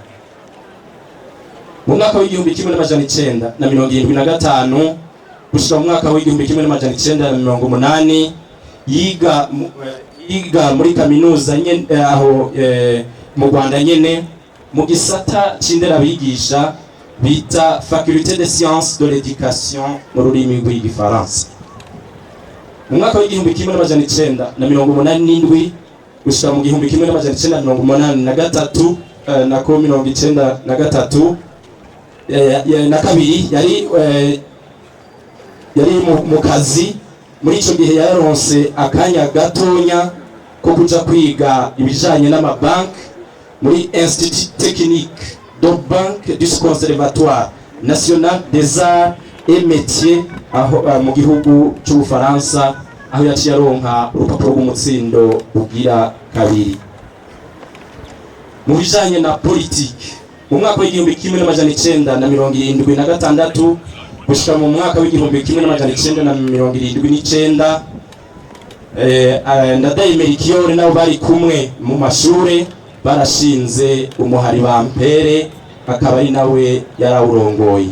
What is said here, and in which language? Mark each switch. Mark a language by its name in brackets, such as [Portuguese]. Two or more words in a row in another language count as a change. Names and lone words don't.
[Rundi] Mu mwaka w'1975 gushika mu mwaka w'1980 yiga muri kaminuza aho mu Rwanda nyene mu gisata c'inderabigisha bita Faculté des Sciences de l'Éducation mu rurimi rw'igifaransa. Mu mwaka w'1987 gushika mu 1983 na kabiri yari mu kazi. Muri ico gihe yaronse akanya gatonya ko kuja kwiga ibijanye n'amabanki muri Institut Technique de Banque du Conservatoire National des Arts et Métiers aho mu gihugu c'Ubufaransa, aho yaciye aronka urupapuro rw'umutsindo ugira kabiri. Mu bijanye na politike, mu mwaka w'1976 gushika mu mwaka w'1979 Ndadaye Melchior nabo bari kumwe mu mashure barashinze umuhari Bampere, akaba ari nawe yarawurongoye.